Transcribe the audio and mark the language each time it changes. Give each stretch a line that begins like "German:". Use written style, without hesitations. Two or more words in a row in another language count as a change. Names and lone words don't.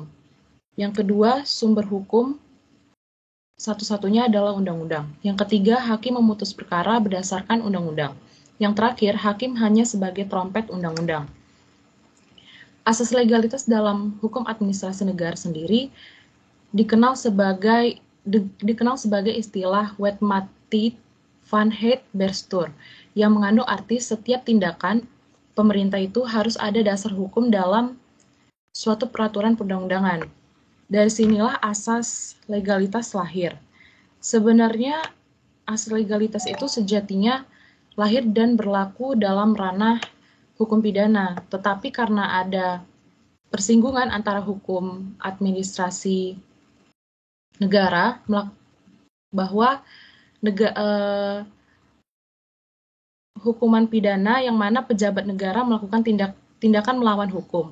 Indonesian: Yang kedua, sumber hukum satu-satunya adalah undang-undang. Yang ketiga, hakim memutus perkara berdasarkan undang-undang. Yang terakhir, hakim hanya sebagai trompet undang-undang. Asas legalitas dalam hukum administrasi negara sendiri dikenal sebagai istilah
Dutch: wetmatigheid van het bestuur
Indonesian: yang mengandung arti setiap tindakan pemerintah itu harus ada dasar hukum dalam suatu peraturan perundang-undangan. Dari sinilah asas legalitas lahir. Sebenarnya asas legalitas itu sejatinya lahir dan berlaku dalam ranah hukum pidana, tetapi karena ada persinggungan antara hukum administrasi negara bahwa hukuman pidana yang mana pejabat negara melakukan tindakan melawan hukum.